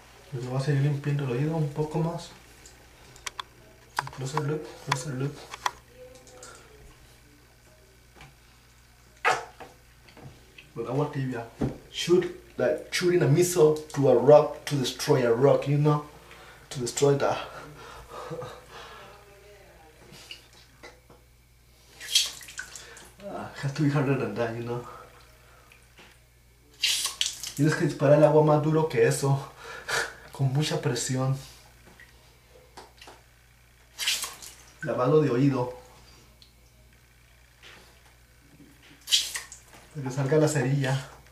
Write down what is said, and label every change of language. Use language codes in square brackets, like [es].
[es] Pues voy a seguir limpiando el oído un poco más. [en] Closer look, closer look. With [es] agua tibia. [en] Shoot like shooting a missile to a rock to destroy a rock, you know? To destroy the has to be harder than that, you know? [es] Tienes que disparar el agua más duro que eso. Con mucha presión. Lavado de oído. Para que salga la cerilla.